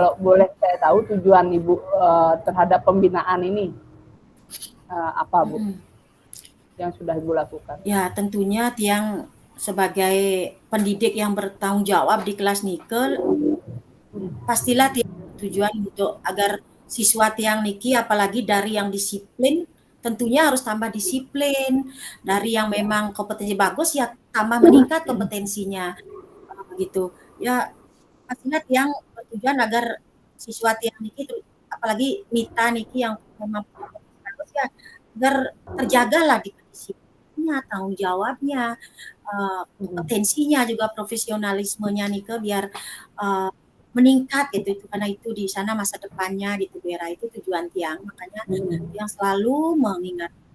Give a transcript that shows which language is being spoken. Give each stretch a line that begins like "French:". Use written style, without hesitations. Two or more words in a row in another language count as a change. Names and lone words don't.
Indonesian: kalau boleh saya tahu tujuan Ibu terhadap pembinaan ini apa Bu mhm. yang sudah Ibu lakukan? Ya tentunya tiang sebagai pendidik yang bertanggung jawab di kelas nikel pastilah tiang tujuan untuk agar siswa
Balinese: tiang niki
Indonesian: apalagi dari yang disiplin tentunya harus tambah disiplin, dari yang memang kompetensi bagus ya tambah meningkat kompetensinya, gitu. Ya pastinya tiang bertujuan agar siswa
Balinese: tiang niki
Indonesian: apalagi Mita niki yang memang kompetensi bagus ya agar terjagalah di kedisiplinnya, tanggung jawabnya, kompetensinya juga profesionalismenya nih biar uh, meningkat gitu itu karena itu di sana masa depannya di Tubera itu tujuan Tiang makanya Tiang selalu mengingat